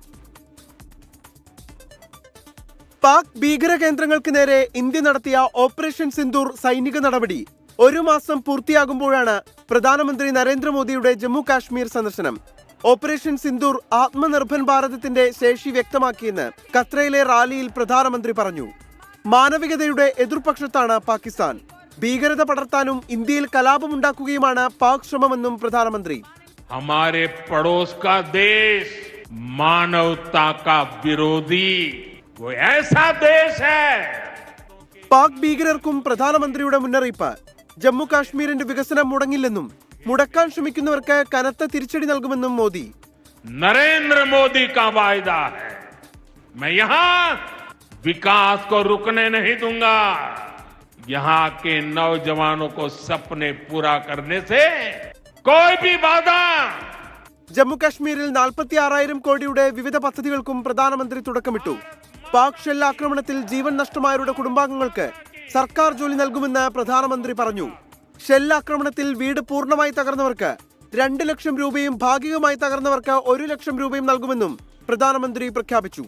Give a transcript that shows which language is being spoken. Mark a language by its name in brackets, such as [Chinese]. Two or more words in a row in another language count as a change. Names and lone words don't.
[Malayalam] പാക് ഭീകര കേന്ദ്രങ്ങൾക്ക് നേരെ ഇന്ത്യ നടത്തിയ ഓപ്പറേഷൻ സിന്ദൂർ സൈനിക നടപടി ഒരു മാസം പൂർത്തിയാകുമ്പോഴാണ് പ്രധാനമന്ത്രി നരേന്ദ്രമോദിയുടെ ജമ്മു കാശ്മീർ സന്ദർശനം. ഓപ്പറേഷൻ സിന്ദൂർ ആത്മനിർഭർ ഭാരതത്തിന്റെ ശേഷി വ്യക്തമാക്കിയെന്ന് ഖത്രയിലെ റാലിയിൽ പ്രധാനമന്ത്രി പറഞ്ഞു. മാനവികതയുടെ എതിർപക്ഷത്താണ് പാകിസ്ഥാൻ. ഭീകരത പടർത്താനും ഇന്ത്യയിൽ കലാപമുണ്ടാക്കുകയുമാണ് പാക് ശ്രമമെന്നും പ്രധാനമന്ത്രി. [Hindi] हमारे पड़ोस का देश मानवता का विरोधी वो ऐसा देश है. [Malayalam] പാക് ഭീകരർക്കും പ്രധാനമന്ത്രിയുടെ മുന്നറിയിപ്പ്. ജമ്മു കാശ്മീരിന്റെ വികസനം മുടങ്ങില്ലെന്നും മുടക്കാൻ ശ്രമിക്കുന്നവർക്ക് കനത്ത തിരിച്ചടി നൽകുമെന്നും മോദി. [Hindi] नरेंद्र मोदी का वायदा है, मैं यहाँ विकास को रुकने नहीं दूंगा. यहाँ के नौजवानों को सपने पूरा करने से कोई भी वादा. [Malayalam] ജമ്മു കാശ്മീരിൽ 46,000 കോടിയുടെ വിവിധ പദ്ധതികൾക്കും പ്രധാനമന്ത്രി തുടക്കമിട്ടു. പാക് ഷെൽ ആക്രമണത്തിൽ ജീവൻ നഷ്ടമായവരുടെ കുടുംബാംഗങ്ങൾക്ക് സർക്കാർ ജോലി നൽകുമെന്ന് പ്രധാനമന്ത്രി പറഞ്ഞു. ഷെൽ ആക്രമണത്തിൽ വീട് പൂർണ്ണമായി തകർന്നവർക്ക് 2 ലക്ഷം രൂപയും ഭാഗികമായി തകർന്നവർക്ക് 1 ലക്ഷം രൂപയും നൽകുമെന്നും പ്രധാനമന്ത്രി പ്രഖ്യാപിച്ചു.